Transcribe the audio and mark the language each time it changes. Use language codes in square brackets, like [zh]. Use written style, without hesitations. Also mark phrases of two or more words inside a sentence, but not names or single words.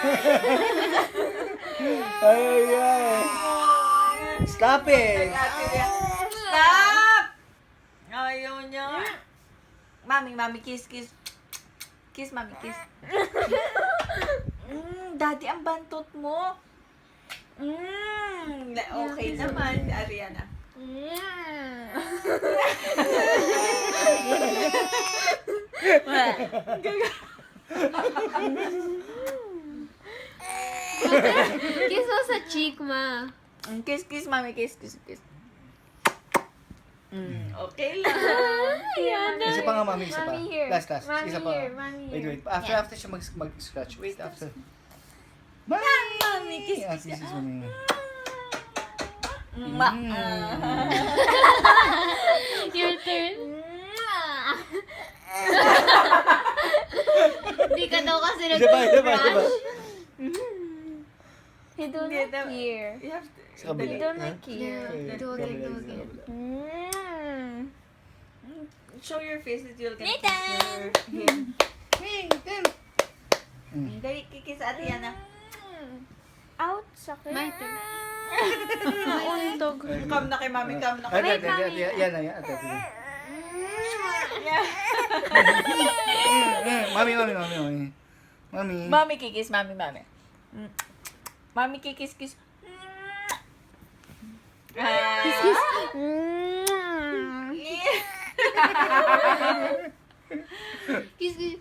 [en] Ay. Stop it. Stop! [tl] Ayaw niya. [en] Mami, kiss. Kiss, mami, kiss. [tl] Daddy, ang bantot mo. Okay naman, Ariana. Kiss mo sa cheek, ma. Kiss, mami, kiss. Okay lang. Ayan na. Isa pa nga, mami, isa pa. [en] Mommy here. Last. Mommy [tl] Isa pa. [en] here, mommy here. Wait. After [tl] siya mag-scratch. [en] Wait, after. Mami, kiss. This is mami. Your turn. [tl] Hindi ka daw kasi Isa pa. [en] nag-brush. You don't [tl] Hindi, [en] like here. You have to... [tl] Sa kabila. [en] You don't like here. Okay, Do again. Show your face that you'll get Nathan! him. Nathan! [tl] Dali, kikis Ariana. Out, sakit. [en] My turn. Nauntog. [tl] Come na kay mami, come na kay Yan, [en] Wait, mami. [tl] yan. Mami. Mami. Mami, kikis, mami. Mami, kikis. [en] Kiss. Kiss.